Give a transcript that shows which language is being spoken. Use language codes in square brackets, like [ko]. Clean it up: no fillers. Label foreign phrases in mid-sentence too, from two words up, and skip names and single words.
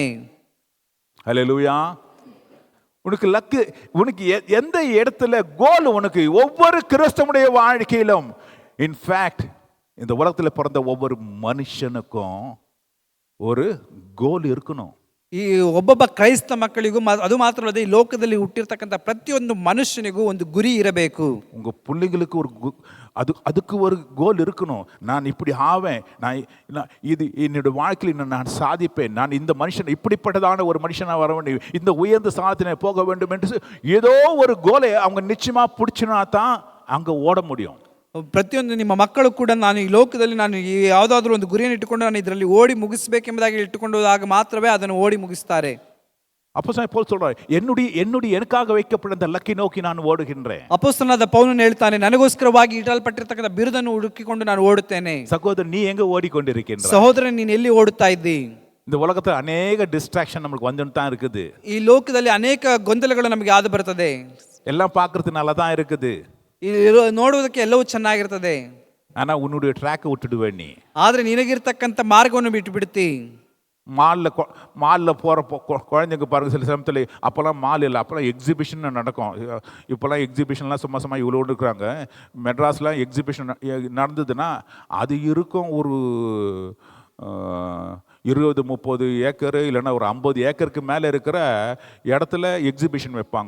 [ta] ஹல்லேலூயா. உனக்கு எந்த இடத்துல கோல் உனக்கு ஒவ்வொரு கிறிஸ்தவனுடைய வாழ்க்கையிலும், இன்ஃபேக்ட் இந்த உலகத்தில் பிறந்த ஒவ்வொரு மனுஷனுக்கும் ஒரு கோல் இருக்கணும். [kn] ಈ ಒಬ್ಬೊಬ್ಬ ಕ್ರೈಸ್ತ ಮಕ್ಕಳಿಗೂ ಅದು ಮಾತ್ರ ಅಲ್ಲದೆ ಈ ಲೋಕದಲ್ಲಿ ಹುಟ್ಟಿರ್ತಕ್ಕಂಥ ಪ್ರತಿಯೊಂದು ಮನುಷ್ಯನಿಗೂ ಒಂದು ಗುರಿ ಇರಬೇಕು. [ta] உங்கள் பிள்ளைங்களுக்கு ஒரு அதுக்கு ஒரு கோல் இருக்கணும். நான் இப்படி ஆவேன், நான் இது என்னுடைய வாழ்க்கையில் நான் சாதிப்பேன், நான் இந்த மனுஷன் இப்படிப்பட்டதான ஒரு மனுஷனாக வர வேண்டும், இந்த உயர்ந்த சாதனை போக வேண்டும் என்று ஏதோ ஒரு கோலை அவங்க நிச்சயமாக பிடிச்சினா தான் அங்கே ஓட முடியும். [kn] ಪ್ರತಿಯೊಂದು ನಿಮ್ಮ ಮಕ್ಕಳು ಕೂಡ ನಾನು ಈ ಲೋಕದಲ್ಲಿ ನಾನು ಯಾವುದಾದ್ರೂ ಒಂದು ಗುರಿಯನ್ನು ಇಟ್ಟುಕೊಂಡು ನಾನು ಇದರಲ್ಲಿ ಓಡಿ ಮುಗಿಸಬೇಕೆಂಬುದಾಗಿ ಇಟ್ಟುಕೊಂಡಾಗ ಮಾತ್ರವೇ ಅದನ್ನು ಓಡಿ ಮುಗಿಸ್ತಾರೆ. [ta] அப்போஸ்தலன் பவுல் சொல்றார், என்னுடைய எனக்காக வைக்கப்பட்ட அந்த லக்கை நோக்கி நான் ஓடுகின்றேன். [kn] ಅಪೊಸ್ತಲನಾದ ಪೌಲನು ಹೇಳ್ತಾನೆ, ನನಗೋಸ್ಕರವಾಗಿ ಇಡಲ್ಪಟ್ಟಿರತಕ್ಕಂಥ ಬಿರುದನ್ನು ಹುಡುಕಿಕೊಂಡು ನಾನು ಓಡುತ್ತೇನೆ. [ta] சகோதரன், நீ எங்க ஓடிக்கொண்டிருக்கின்ற? [kn] ಸಹೋದರன், ನೀನು ಎಲ್ಲಿ ಓಡುತ್ತಾ ಇದ್ದಿ? [ta] இந்த உலகத்துல அநேக டிஸ்ட்ராக்ஷன் நமக்கு வந்துட்டு தான் இருக்குது. [kn] ಈ ಲೋಕದಲ್ಲಿ ಅನೇಕ ಗೊಂದಲಗಳು ನಮಗೆ ಆದು ಬರ್ತದೆ. [ta] எல்லாம் பார்க்கறதுக்கு நல்லா தான் இருக்குது, [kn] ನೋಡುವುದಕ್ಕೆ ಎಲ್ಲವೂ ಚೆನ್ನಾಗಿರ್ತದೆ. [ta] ஆனா உன்னுடைய ட்ராக்கை விட்டுடுவே நீ. [kn] ಆದ್ರೆ ನಿನಗಿರ್ತಕ್ಕಂಥ ಮಾರ್ಗವನ್ನು ಬಿಟ್ಟು ಬಿಡ್ತಿ. [ta] மாலில் போகிற குழந்தைங்க பாருங்கள், சில சமயத்தில் அப்போல்லாம் மால் இல்லை, அப்போல்லாம் எக்ஸிபிஷன் நடக்கும். இப்போல்லாம் எக்ஸிபிஷன்லாம் சும்மா இவ்வளோ இருக்கிறாங்க. மெட்ராஸ்லாம் எக்ஸிபிஷன் நடந்ததுன்னா அது இருக்கும் ஒரு 20-30 ஏக்கர் இல்லைன்னா ஒரு 50 ஏக்கருக்கு மேலே இருக்கிற இடத்துல எக்ஸிபிஷன் வைப்பாங்க.